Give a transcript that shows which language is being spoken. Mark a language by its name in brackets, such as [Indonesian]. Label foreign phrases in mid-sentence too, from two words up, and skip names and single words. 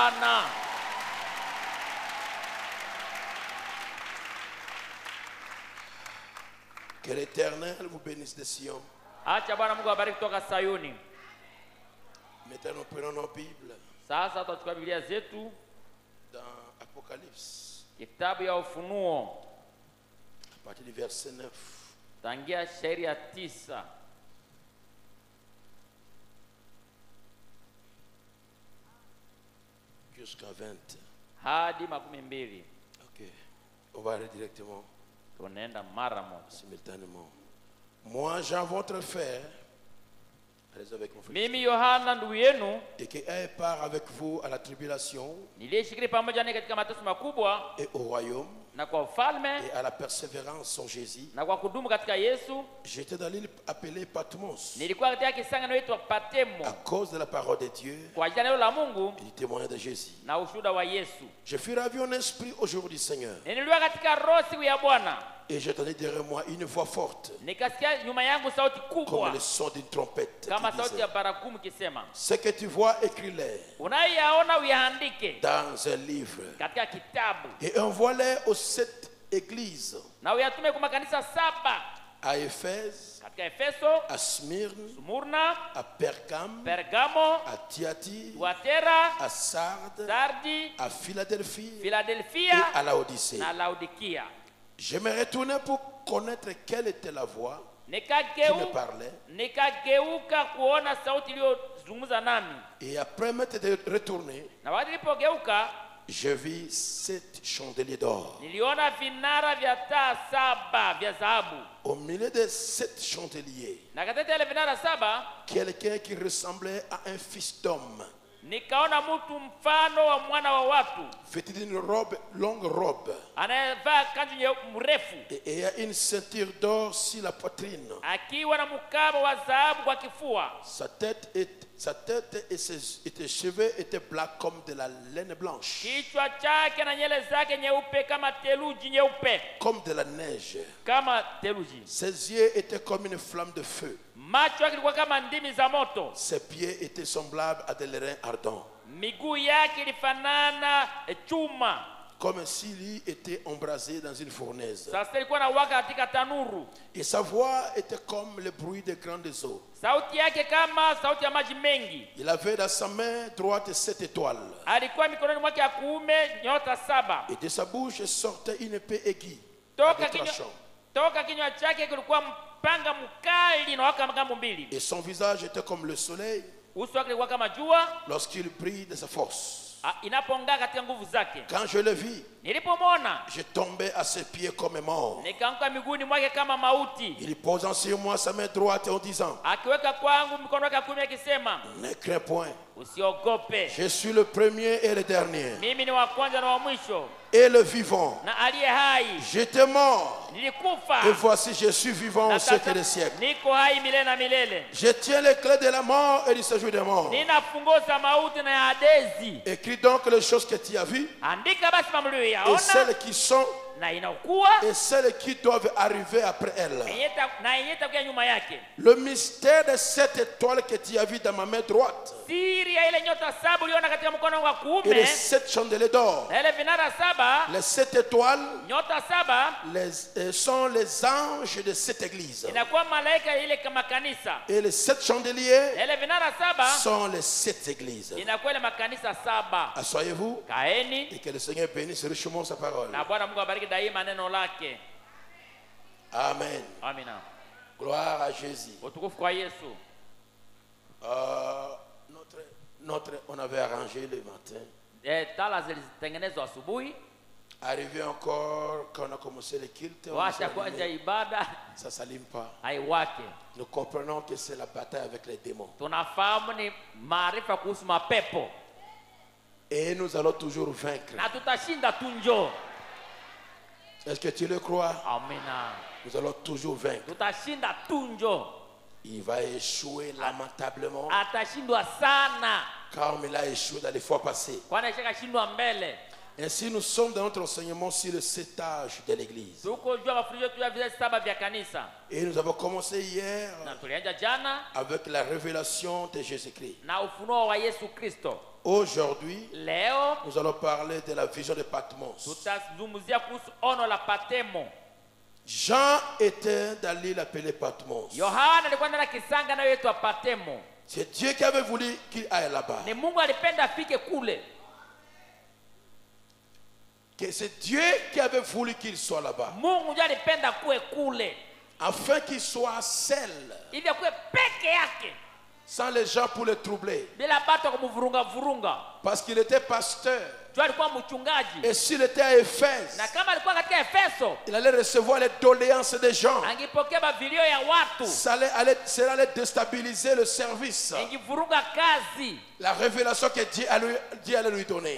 [French] Que l'Éternel vous bénisse de Sion. Maintenant, nous prenons nos Bibles [Swahili] Sasa tutachukua Biblia zetu [French] dans Apocalypse, [Swahili] kitabu ya Ufunuo [French] à partir du verset 9. [Swahili] tangia shairi ya 9 [French] jusqu'à 20. [Swahili] hadi 12. [French] Ok, on va aller directement, [Swahili] Tunaenda mara moja. [French] simultanément. Moi, Jean, votre frère, Allez avec mon frère. [Swahili] Mimi Yohana ndugu yenu [French] Et qu'elle part avec vous à la tribulation [Swahili] niliyeshiriki pamoja naye katika mateso makubwa [French] et au royaume [Swahili] na kwa ufalme [French] et à la persévérance en Jésus. [Swahili] na kwa kudumu katika Yesu. [French] J'étais dans l'île appelée Patmos [Swahili] Nilikuwa katika kisanga inaitwa Patemo [French] à cause de la parole de Dieu [Swahili] kwa ajili ya neno la Mungu [French] et du témoignage de Jésus. [Swahili] na ushuhuda wa Yesu. [French] Je fus ravi en esprit au jour du Seigneur. [Swahili] Nilikuwa katika roho siku ya Bwana, [French] Et j'entendais derrière moi une voix forte, [Swahili] nikasikia nyuma yangu sauti [French] comme [Swahili] kubwa [French] le son d'une trompette, [Swahili] kama [French] qui [Swahili] sauti [French] disait, [Swahili] ya baragumu kisema, [French] ce que tu vois, écris-les [Swahili] unayoyaona uyaandike [French] dans un livre [Swahili] katika kitabu [French] et envoie-les aux 7 églises, [Swahili] na uyatume kwa makanisa 7 [French] à Éphèse, [Swahili] katika Efeso, [French] à Smyrne, [Swahili] Smurna, [French] à Pergame, [Swahili] Pergamo, [French] à Thyatire, [Swahili] Tuatera, [French] à Sardes, [Swahili] Sardi, [French] à Philadelphie et [Swahili] Philadelphia [French] à Laodicée. [Swahili] na Laodikia. [French] Je me retournais pour connaître quelle était la voix qui me parlait. [Swahili] Nikageuka kuona sauti iliyozungumza nami, [French] Et après m'être retourné, [Swahili] na wakati nilipogeuka [French] je vis 7 chandeliers d'or. [Swahili] niliona vinara vya taa 7 vya dhahabu, [French] Au milieu des 7 chandeliers, [Swahili] na katika ile vinara 7 [French] quelqu'un qui ressemblait à un fils d'homme, [Swahili] nikaona mtu mfano wa mwana wa watu [French] vêtu d'une robe, longue robe, [Swahili] anayevaa kanzu mrefu [French] et ayant une ceinture d'or sur la poitrine. [Swahili] akiwa na mkaba wa dhahabu kwa kifua. [French] Sa tête et ses cheveux étaient blancs comme de la laine blanche, [Swahili] Kichwa chake na nywele zake nyeupe kama theluji nyeupe, [French] comme de la neige. [Swahili] kama theluji. [French] Ses yeux étaient comme une flamme de feu. [Swahili] Macho yake ilikuwa kama ndimi za moto. [French] Ses pieds étaient semblables à des lérins ardents, [Swahili] Miguu yake ilifanana chuma. [French] comme s'il était embrasé dans une fournaise. [Swahili] Sasa ilikuwa na waka katika tanuru. [French] Et sa voix était comme le bruit des grandes eaux. [Swahili] Sauti yake kama sauti ya maji mengi. [French] Il avait dans sa main droite 7 étoiles. [Swahili] Alikuwa mikononi mwake ya kuume nyota 7. [French] Et de sa bouche sortait une épée aiguë, [Swahili] Toka [French] avec tranchant. [Swahili] toka kinywa chake kulikuwa mpanga mkali na waka magambo mbili. [French] Et son visage était comme le soleil [Swahili] Uso wake ulikuwa kama jua [French] lorsqu'il brille de sa force. [Swahili] inapong'aa katika nguvu zake. [French] Quand je le vis, [Swahili] Nilipomwona [French] je tombais à ses pieds comme mort. [Swahili] nikaanguka miguuni mwake kama mauti, [French] Il posant sur moi sa main droite en disant, [Swahili] akiweka kwangu mkono wake wa kuume akisema, [French] ne crains point, [Swahili] usiogope, [French] je suis le premier et le dernier, [Swahili] mimi ni wa kwanza na wa mwisho [French] et le vivant. [Swahili] na aliye hai. [French] J'étais mort, [Swahili] Nilikufa [French] et voici je suis vivant au siècle des siècles. [Swahili] niko hai milele na milele. [French] Je tiens les clés de la mort et du séjour des morts. [Swahili] Nina funguo za mauti na ya Hadesi. [French] Écris donc les choses que tu as vues, [Swahili] Andika basi mambo [French] et [Swahili] uliyoyaona [French] celles qui sont, [Swahili] na inakuwa [French] et celles qui doivent arriver après elles. [Swahili] na yenye itakuja nyuma yake. [French] Le mystère de cette étoile que tu as vu dans ma main droite, [Swahili] Siri ya ile nyota 7 uliona katika mkono wangu wa [French] et les [Swahili] kuume [French] 7 chandeliers d'or. [Swahili] na ile vinara 7, [French] Les 7 étoiles [Swahili] nyota 7 [French] sont les anges de cette église. [Swahili] inakuwa malaika ile kama kanisa, [French] Et les 7 chandeliers [Swahili] na ile vinara 7 [French] sont les 7 églises. [Swahili] inakuwa ile makanisa 7. [French] Asseyez-vous [Swahili] Kaeni [French] et que le Seigneur bénisse richement sa parole. [Swahili] na Bwana Mungu abariki daima neno lake. [French] Amen. [Swahili] Amina. [French] Gloire à Jésus. [Swahili] Utukufu kwa Yesu. [French] On avait arrangé le matin. [Swahili] Tala zilitengenezwa asubuhi, [French] Arrivé encore quand on a commencé le culte, [Swahili] washa kwanza ibada [French] ça ne s'allume pas. [Swahili] haiwake. [French] Nous comprenons que c'est la bataille avec les démons. [Swahili] Tunafahamu ni maarifa kuhusu mapepo [French] Et nous allons toujours vaincre. [Swahili] na tutashinda tu. Njoo. [French] Est-ce que tu le crois? [Swahili] Amina. [French] Nous allons toujours vaincre. [Swahili] Tutashinda tu. Njoo. [French] Il va échouer lamentablement [Swahili] Atashindwa sana [French] comme il a échoué dans les fois passées. [Swahili] kwani ashakashindwa mbele. [French] Ainsi, nous sommes dans notre enseignement sur le 7 âge de l'église. [Swahili] Tuko jua mafundisho tu ya vizazi 7 vya kanisa, [French] Et nous avons commencé hier [Swahili] na tulianza jana [French] avec la révélation de Jésus-Christ. [Swahili] na ufunuo wa Yesu Kristo. [French] Aujourd'hui, [Swahili] Leo [French] nous allons parler de la vision de Patmos. [Swahili] tutazungumzia kuhusu ono la Patemo. [French] Jean était dans l'île appelée Patmos. [Swahili] Yohana alikuwa ndani ya kisanga inayoitwa Patemo. [French] C'est Dieu qui avait voulu qu'il aille là-bas. [Swahili] Ni Mungu alipenda afike kule. [French] C'est Dieu qui avait voulu qu'il soit là-bas. [Swahili] Mungu ndiye alipenda kuwe kule [French] Afin qu'il soit seul, [Swahili] ili akuwe peke yake [French] sans les gens pour le troubler. [Swahili] bila batu kumvurunga vurunga, [French] Parce qu'il était pasteur. Et s'il était à Éphèse, il allait recevoir les doléances des gens. Cela allait déstabiliser le service. La révélation que Dieu allait lui donner.